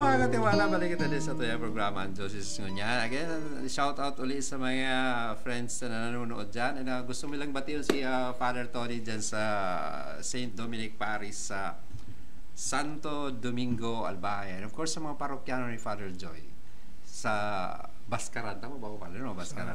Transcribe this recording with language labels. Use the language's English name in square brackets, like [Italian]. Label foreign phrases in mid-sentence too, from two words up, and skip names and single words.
[Bikol] mga katiwala, balik kita din sa tuyang programa ang Diyos Jesus Ngunyan. [Filipino] Again, [English] shout out [Filipino] ulit sa mga friends na nanonood dyan. [Bikol] And gusto mo lang batiyon si Father Tony dyan sa St. Dominic Parish sa Santo Domingo, Albay. [English] And of course, [Bikol] sa mga parokyano ni Father Joy sa Baskaran. Tama ba ko pala? No, Baskaran.